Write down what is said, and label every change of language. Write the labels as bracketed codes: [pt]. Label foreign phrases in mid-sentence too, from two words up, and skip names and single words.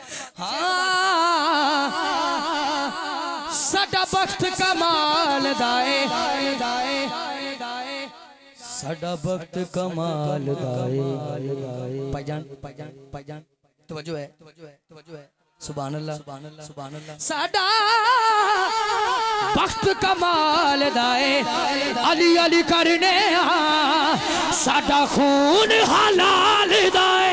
[pa] ہاں ساڈا بخت کمال دائے، ساڈا بخت کمال دائے. بھائی جان بھائی جان بھائی جان توجہ ہے، توجہ ہے. [ar] سبحان الله سبحان الله سبحان الله. [pa] ساڈا بخت کمال دائے، علی علی کرنے ساڈا خون حلال دائے.